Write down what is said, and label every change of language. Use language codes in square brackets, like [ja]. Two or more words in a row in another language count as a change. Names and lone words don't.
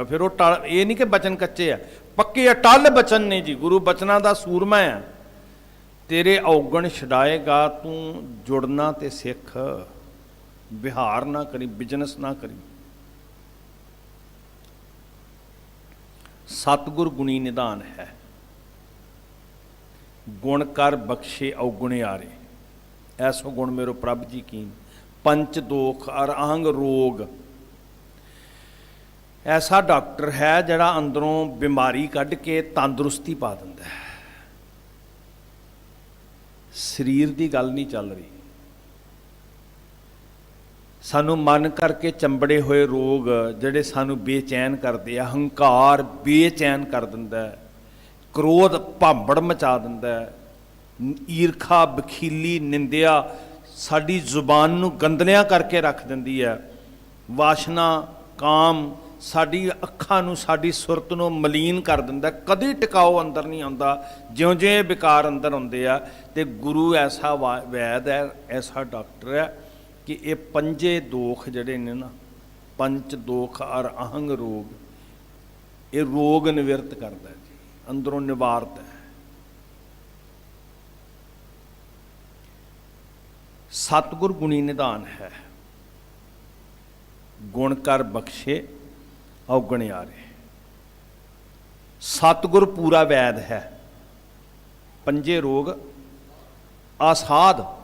[pa] ਫਿਰ ਉਹ ਟੱਲ, ਇਹ ਨਹੀਂ ਕਿ ਬਚਨ ਕੱਚੇ ਹੈ, ਪੱਕੇ ਅਟੱਲ ਬਚਨ ਨੇ ਜੀ। ਗੁਰੂ ਬਚਨਾਂ ਦਾ ਸੂਰਮਾ ਹੈ। ਤੇਰੇ ਅਵਗੁਣ ਛੁਡਾਏਗਾ ਤੂੰ ਜੁੜਨਾ ਤੇ ਸਿੱਖ, ਵਿਹਾਰ ਨਾ ਕਰੀਂ, ਬਿਜ਼ਨਸ ਨਾ ਕਰੀਂ। ਸਤਿਗੁਰ ਗੁਣੀ ਨਿਧਾਨ ਹੈ, ਗੁਣ ਕਰ ਬਖ਼ਸ਼ੇ ਅਵਗੁਣ ਆਰੇ। ਐਸੋ ਗੁਨੁ ਮੇਰੋ ਪ੍ਰਭ ਜੀ ਕੀਨ, ਪੰਚ ਦੋਖ ਅਰ ਅਹੰ ਰੋਗ। ਐਸਾ ਡਾਕਟਰ ਹੈ ਜੇੜ੍ਹਾ ਅੰਦਰੋਂ ਬੀਮਾਰੀ ਕੱਢ ਕੇ ਤੰਦਰੁਸਤੀ ਪਾ ਦਿੰਦਾ ਹੈ। ਸ਼ਰੀਰ ਕੀ ਗੱਲ ਨਹੀਂ ਚੱਲ ਰਹੀ, ਸਾਨੂੰ ਮਨ ਕਰਕੇ ਚੰਬੜੇ ਹੋਏ ਰੋਗ ਜੇੜ੍ਹੇ ਸਾਨੂੰ ਬੇਚੈਨ ਕਰਤੇ ਹੈਂ। ਹੰਕਾਰ ਬੇਚੈਨ ਕਰ ਦਿੰਦਾ ਹੈ, ਕ੍ਰੋਧ ਭਾਂਬੜ ਮਚਾ ਦਿੰਦਾ ਹੈ, ਈਰਖਾ ਬਖ਼ੀਲੀ ਨਿੰਦਿਆ ਸਾਡੀ ਜ਼ੁਬਾਨ ਨੂੰ ਗੰਦਲੀਆਂ ਕਰਕੇ ਰੱਖ ਦਿੰਦੀ ਹੈ। ਵਾਸਨਾ ਕਾਮ ਸਾਡੀ ਅੱਖਾਂ ਨੂੰ ਸਾਡੀ ਸੁਰਤ ਨੂੰ ਮਲੀਨ ਕਰ ਦਿੰਦਾ, ਕਦੀ ਟਿਕਾਓ ਅੰਦਰ ਨਹੀਂ ਆਉਂਦਾ। ਜਿਉਂ ਜਿਉਂ ਵਿਕਾਰ ਅੰਦਰ ਆਉਂਦੇ ਆ, ਤੇ ਗੁਰੂ ਐਸਾ ਵੈਦ ਹੈ, ਐਸਾ ਡਾਕਟਰ ਹੈ ਕਿ ਇਹ ਪੰਜੇ ਦੋਖ ਜਿਹੜੇ ਨੇ ਨਾ, ਪੰਚ ਦੋਖ ਔਰ ਅਹੰ ਰੋਗ, ਇਹ ਰੋਗ ਨਿਵਿਰਤ ਕਰਦਾ ਜੀ, ਅੰਦਰੋਂ ਨਿਵਾਰਦਾ ਹੈ। ਸਤਿਗੁਰ ਗੁਣੀ ਨਿਧਾਨ ਹੈ, ਗੁਣ ਕਰ ਬਖ਼ਸ਼ੇ ਅਵਗੁਣ ਆਰੇ। ਸਤਿਗੁਰ ਪੂਰਾ ਵੈਦ ਹੈ, ਪੰਜੇ ਰੋਗ ਅਸਾਧ।